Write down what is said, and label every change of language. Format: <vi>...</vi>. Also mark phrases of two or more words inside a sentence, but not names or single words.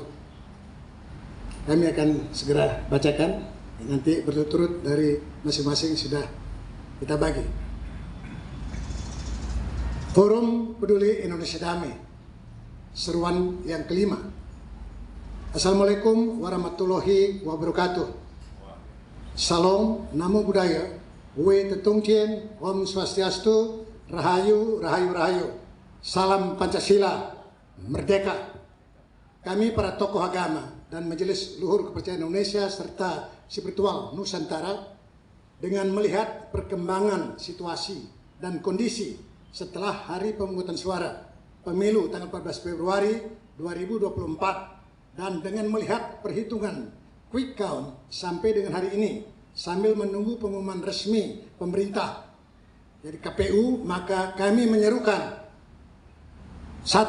<id>Kami akan segera bacakan, nanti berturut-turut dari masing-masing sudah kita bagi. Forum Peduli Indonesia Damai, seruan yang kelima.</id> <ar>السلام عليكم ورحمة الله وبركاته.</ar> <pi>Salam, namo buddhaya.</pi> <zh>Wei Tetung Tien,</zh> <sa>Om Swastiastu,</sa> <zh>Rahayu.</zh> <id>Salam Pancasila, merdeka. Kami para tokoh agama dan Majelis Luhur Kepercayaan Indonesia serta spiritual Nusantara dengan melihat perkembangan situasi dan kondisi setelah hari pemungutan suara pemilu tanggal 14 Februari 2024 dan dengan melihat perhitungan quick count sampai dengan hari ini sambil menunggu pengumuman resmi pemerintah dari KPU, maka kami menyerukan 1.</id>